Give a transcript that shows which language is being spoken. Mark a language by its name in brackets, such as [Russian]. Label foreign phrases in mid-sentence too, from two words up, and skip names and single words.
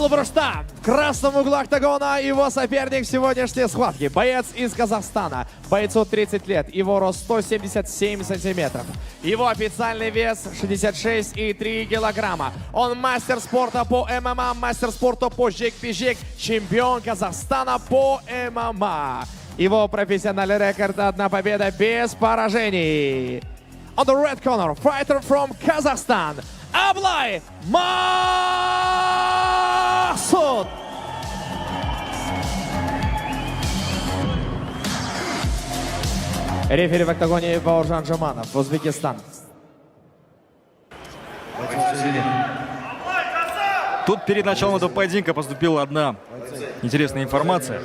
[Russian] Брушта в красном углу октагона его соперник в сегодняшней схватке. Боец из Казахстана. Бойцу 30 лет. Его рост 177 сантиметров. Его официальный вес 66,3 килограмма. Он мастер спорта по ММА, мастер спорта по жекпе-жек, чемпион Казахстана по ММА. Его профессиональный рекорд — 1 победа без поражений. [English] On the red corner, fighter from Kazakhstan, Ablay Maqsood. [Russian] Рефери в октагоне Бауыржан Жаманов, Узбекистан. Тут перед началом этого поединка поступила одна интересная информация.